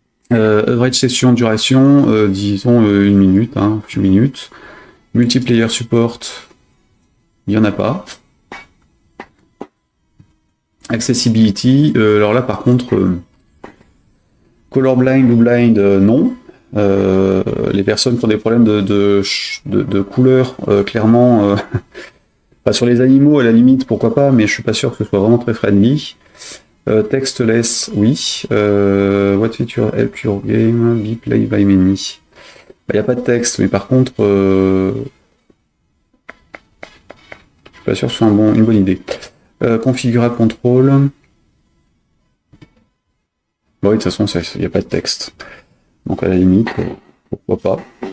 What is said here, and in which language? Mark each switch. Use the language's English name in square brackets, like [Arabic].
[English] Average session duration, [French] disons 1 minute, hein, [English] few minutes. Multiplayer support, [French] il n'y en a pas. Accessibility, alors là par contre, colorblind ou blind, non. Les personnes qui ont des problèmes de couleur, clairement, enfin, sur les animaux à la limite pourquoi pas, mais je suis pas sûr que ce soit vraiment très friendly. Textless, oui. [English] What feature help your game be played by many? [French] Il n'y a pas de texte, mais par contre, je suis pas sûr que ce soit une bonne idée. [English] Configurable control. [French] Bon, oui, de toute façon, il n'y a pas de texte. Donc à la limite, pourquoi pas.